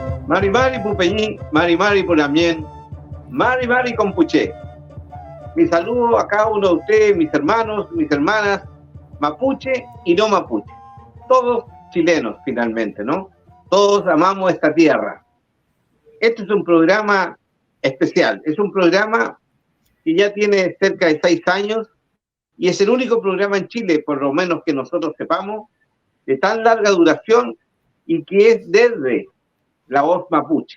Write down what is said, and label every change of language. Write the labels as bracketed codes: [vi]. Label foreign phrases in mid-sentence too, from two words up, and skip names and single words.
[arn] Mari Mari Pupeñí, Mari Mari Punamien, Mari Mari Compuché. [es] Mi saludo a cada uno de ustedes, mis hermanos, mis hermanas, mapuche y no mapuche. Todos chilenos, finalmente, ¿no? Todos amamos esta tierra. Este es un programa especial. Es un programa que ya tiene cerca de 6 años y es el único programa en Chile, por lo menos que nosotros sepamos, de tan larga duración y que es desde la voz mapuche.